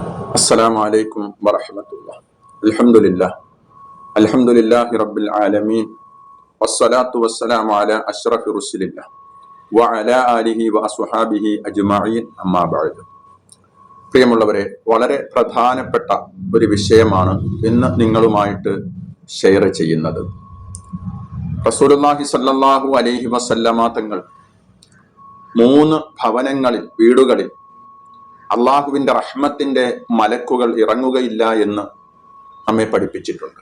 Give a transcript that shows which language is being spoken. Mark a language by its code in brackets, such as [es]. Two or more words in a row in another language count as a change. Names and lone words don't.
[ar] السلام عليكم ورحمة الله. الحمد لله رب العالمين والصلاة والسلام على أشرف رسل الله وعلى آله وأصحابه أجمعين أما بعد. [ml] പ്രിയമുള്ളവരെ, വളരെ പ്രധാനപ്പെട്ട ഒരു വിഷയമാണ് ഇന്ന് നിങ്ങളുമായിട്ട് ഷെയർ ചെയ്യുന്നത്. റസൂലുള്ളാഹി [ar] صلى الله عليه وسلم [ml] തങ്ങൾ 3 ഭവനങ്ങളിൽ, വീടുകളിൽ അള്ളാഹുവിന്റെ റഹ്മത്തിന്റെ മലക്കുകൾ ഇറങ്ങുകയില്ല എന്ന് നമ്മെ പഠിപ്പിച്ചിട്ടുണ്ട്.